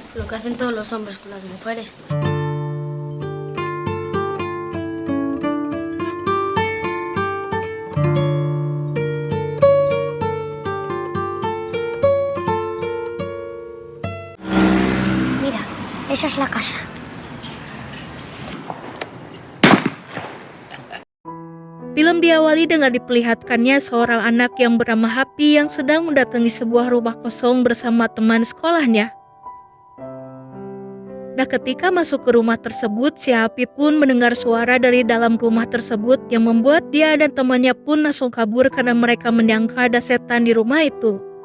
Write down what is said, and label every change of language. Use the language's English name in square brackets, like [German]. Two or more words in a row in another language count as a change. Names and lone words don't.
[Spanish] Lo que hacen todos los hombres con las mujeres. Mira, esa es la casa. [Indonesian] Film diawali dengan diperlihatkannya seorang anak yang bernama Happy yang sedang mendatangi sebuah rumah kosong bersama teman sekolahnya. Nah, ketika masuk ke rumah tersebut, si Happy pun mendengar suara dari dalam rumah tersebut yang membuat dia dan temannya pun langsung kabur karena mereka menyangka ada setan di rumah itu.